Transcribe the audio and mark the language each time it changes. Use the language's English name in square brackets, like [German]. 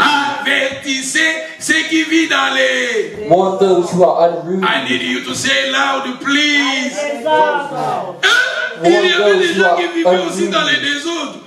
[French] Avertissez ceux qui vivent dans les. [English] Warn those who are unruly. I need you to say loud, please. [French] Il y avait des gens qui vivaient aussi dans les désordres.